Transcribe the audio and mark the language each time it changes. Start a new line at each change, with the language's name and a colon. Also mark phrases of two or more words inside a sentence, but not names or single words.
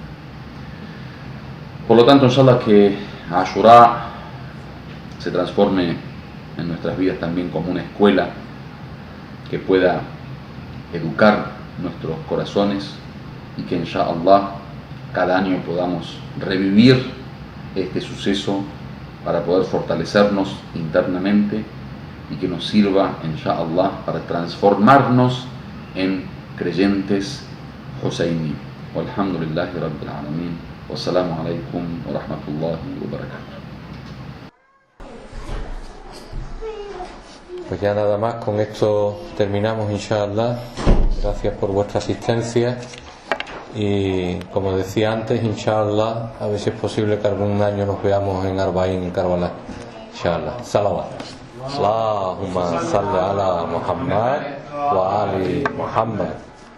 Spanish: Por lo tanto, inshallah, que Ashura se transforme en nuestras vidas también como una escuela que pueda educar nuestros corazones, y que inshallah cada año podamos revivir este suceso para poder fortalecernos internamente, y que nos sirva inshallah para transformarnos en creyentes Husayni.
Arabic: والحمد لله رب العالمين. والسلام عليكم ورحمة الله وبركاته.
Spanish: Pues ya nada más, con esto terminamos, inshallah. Gracias por vuestra asistencia, y como decía antes, inshallah, a ver si es posible que algún año nos veamos en Arbaín, en Karbala, inshallah. Salawat.
Arabic: اللهم صل على محمد وآل محمد.